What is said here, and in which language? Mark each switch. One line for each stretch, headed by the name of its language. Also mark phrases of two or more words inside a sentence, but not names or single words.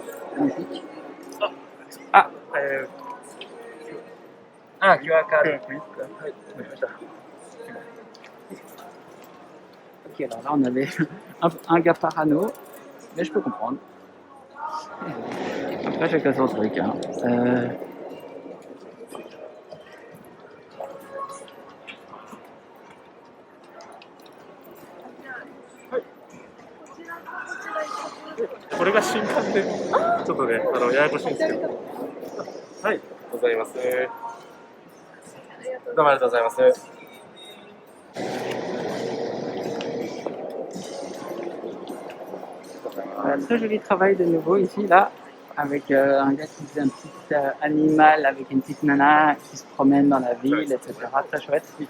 French: Magnifique. Ah, QR code. Ok, alors là, on avait un gars parano, mais je peux comprendre. Après, chacun son truc. Hein.
Japanese: これが新刊で、ちょっとね、ややこしいんですけど。はい、ございます。どうもありがとうございます。
French: Très joli travail de nouveau ici, là, avec un gars qui faisait un petit animal avec une petite nana qui se promène dans la ville, etc. Très chouette.